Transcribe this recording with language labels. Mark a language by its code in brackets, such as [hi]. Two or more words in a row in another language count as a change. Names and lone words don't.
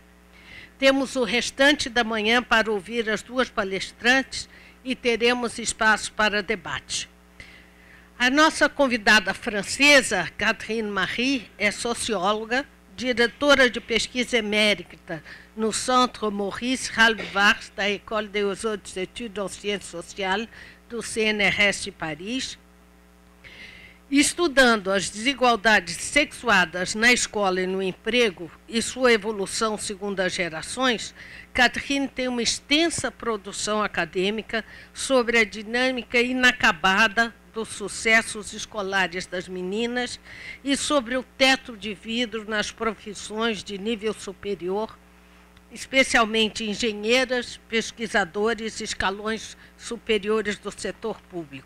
[pt] Temos o restante da manhã para ouvir as duas palestrantes e teremos espaço para debate. A nossa convidada francesa, Catherine Marie, é socióloga, diretora de pesquisa emérita no Centre Maurice Halbwachs da École des Hautes Études en Sciences Sociales do CNRS de Paris, estudando as desigualdades sexuadas na escola e no emprego e sua evolução segundo as gerações. Catherine tem uma extensa produção acadêmica sobre a dinâmica inacabada dos sucessos escolares das meninas e sobre o teto de vidro nas profissões de nível superior, especialmente engenheiras, pesquisadores e escalões superiores do setor público.